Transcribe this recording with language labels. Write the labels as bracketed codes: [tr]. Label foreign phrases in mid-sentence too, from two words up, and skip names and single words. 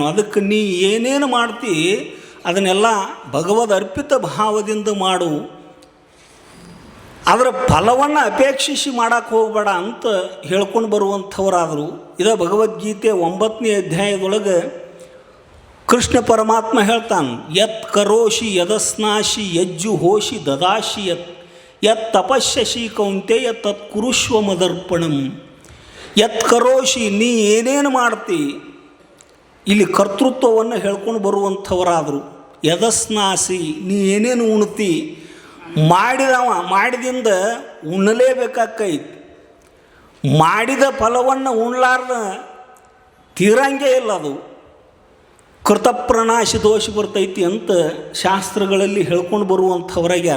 [kn] ಅದಕ್ಕೆ ನೀ ಏನೇನು ಮಾಡ್ತಿ ಅದನ್ನೆಲ್ಲ ಭಗವದ್ ಅರ್ಪಿತ ಭಾವದಿಂದ ಮಾಡು. ಅದರ ಫಲವನ್ನು ಅಪೇಕ್ಷಿಸಿ ಮಾಡೋಕ್ಕೆ ಹೋಗಬೇಡ ಅಂತ ಹೇಳ್ಕೊಂಡು ಬರುವಂಥವರಾದರು. ಇದ ಭಗವದ್ಗೀತೆ 9ನೇ ಅಧ್ಯಾಯದೊಳಗೆ ಕೃಷ್ಣ ಪರಮಾತ್ಮ ಹೇಳ್ತಾನೆ, [sa] ಯತ್ ಕರೋಷಿ ಯದಸ್ನಾಶಿ ಯಜ್ಜು ಹೋಷಿ ದದಾಶಿ ಯತ್ ತಪಸ್ಯಸಿ ಕೌಂತೆಯ ತತ್ ಕುರುಷ್ವ ಮದರ್ಪಣಂ. ಯತ್ ಕರೋಷಿ [kn] ನೀ ಏನೇನು ಮಾಡ್ತಿ, ಇಲ್ಲಿ ಕರ್ತೃತ್ವವನ್ನು ಹೇಳ್ಕೊಂಡು ಬರುವಂಥವರಾದರು. ಯದಸ್ನಾಸಿ ನೀ ಏನೇನು ಉಣ್ತಿ, ಮಾಡಿದಿಂದ ಉಣ್ಣಲೇಬೇಕಾಕೈತಿ. ಮಾಡಿದ ಫಲವನ್ನು ಉಣ್ಲಾರ್ದ ತೀರಂಗೇ ಇಲ್ಲ, ಅದು ಕೃತಪ್ರನಾಶ ದೋಷ ಬರ್ತೈತಿ ಅಂತ ಶಾಸ್ತ್ರಗಳಲ್ಲಿ ಹೇಳ್ಕೊಂಡು ಬರುವಂಥವ್ರಾಗ್ಯಾರ.